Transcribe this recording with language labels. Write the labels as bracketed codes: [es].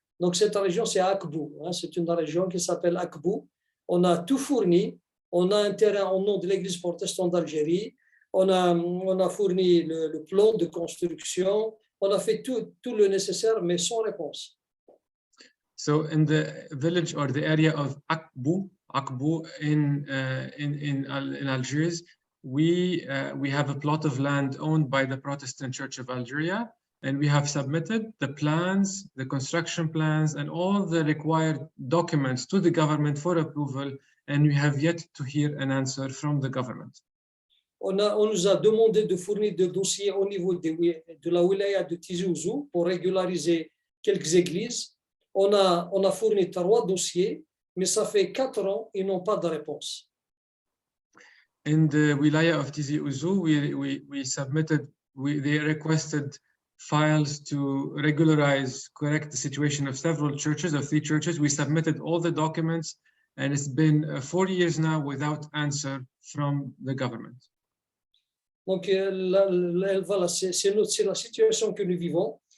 [fr] Donc cette région, c'est Abboud. C'est une région qui s'appelle Abboud. On a tout fourni. On a un terrain au nom de l'Église protestante d'Algérie. On a fourni le plan de construction. On a fait tout le nécessaire, mais sans réponse. [en] So in the village or the area of Abboud in Algiers, we have a plot of land owned by the Protestant Church of Algeria, and we have submitted the plans, the construction plans, and all the required documents to the government for approval, and we have yet to hear an answer from the government. [fr] On nous a demandé de fournir des dossiers au niveau de la wilaya de Tizi Ouzou pour régulariser quelques églises. On a fourni 3 dossiers, mais ça fait 4 ans, ils n'ont pas de réponse. [en] In the wilaya of Tizi Ouzou, they requested files to regularize, correct the situation of several churches, of 3 churches. We submitted all the documents, and it's been 4 years now without answer from the government. [fr] Donc, voilà, c'est la situation que nous vivons.